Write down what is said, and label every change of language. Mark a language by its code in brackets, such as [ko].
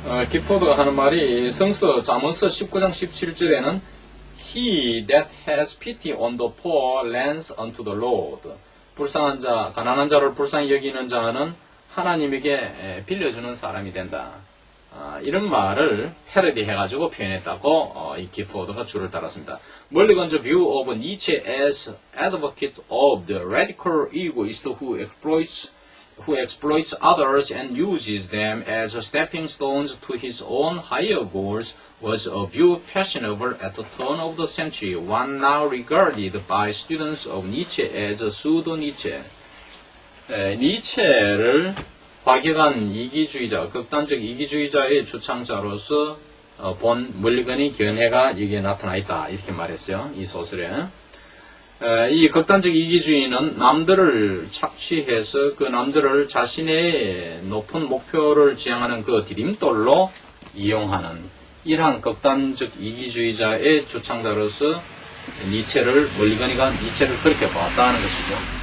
[ko] 기포드가 하는 말이 성서 잠언서 19장 17절에는 [en] He that has pity on the poor lends unto the Lord. [ko] 불쌍한 자, 가난한 자를 불쌍히 여기는 자는 하나님에게 빌려주는 사람이 된다. 이런 말을 패러디 해가지고 표현했다고 이 기포드가 줄을 달았습니다. [en] 멀리건's view of Nietzsche as advocate of the radical egoist who exploits others and uses them as stepping stones to his own higher goals was a view fashionable at the turn of the century, one now regarded by students of Nietzsche as pseudo-Nietzsche. [ko] 니체를 과격한 이기주의자, 극단적 이기주의자의 주창자로서 본 멀리건의 견해가 여기에 나타나 있다. 이렇게 말했어요. 이 소설에. 이 극단적 이기주의는 남들을 착취해서 그 남들을 자신의 높은 목표를 지향하는 그 디딤돌로 이용하는 이러한 극단적 이기주의자의 주창자로서 멀리건이가 니체를 그렇게 보았다는 것이죠.